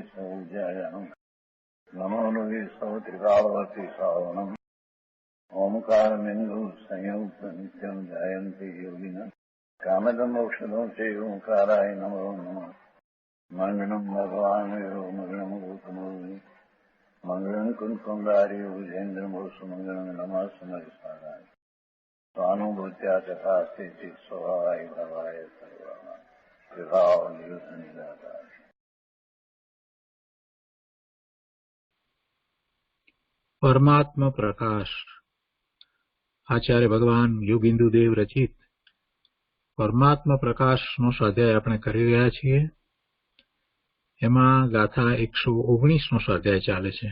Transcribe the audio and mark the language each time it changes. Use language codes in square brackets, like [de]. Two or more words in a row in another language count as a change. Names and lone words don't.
[sa] सौजायाम् नमो लोये सौत्रिकावती सावनम् ओंकारमिन्दु संयुक्त नित्यम् जयन्ति योगिनः कामदम् मोक्षदम् चैव ओंकाराय नमो नमः मङ्गलम् भगवान् विरो मङ्गलम् गौतमो मङ्गलम् कुन्कुण्डारि भुजेन्द्रमोसु मङ्गलम् नमः समरिसाराय स्वानुभूत्या तथा स्थिति स्वभावाय भवाय सर्वा विभाव निरुद्ध निराकार। [gu] પરમાત્મા પ્રકાશ આચાર્ય ભગવાન યોગિંદુ દેવ રચિત પરમાત્મા પ્રકાશનો સ્વાધ્યાય આપણે કરી રહ્યા છીએ. એમાં ગાથા 119નો સ્વાધ્યાય ચાલે છે.